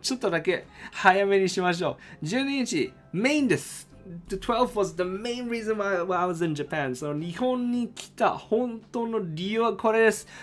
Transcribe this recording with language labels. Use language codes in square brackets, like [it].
[ja] ちょっとだけ早めにしましょう。 12日、メインです。 [en] The 12th was the main reason why I was in Japan. [ja] その日本に来た本当の理由はこれです。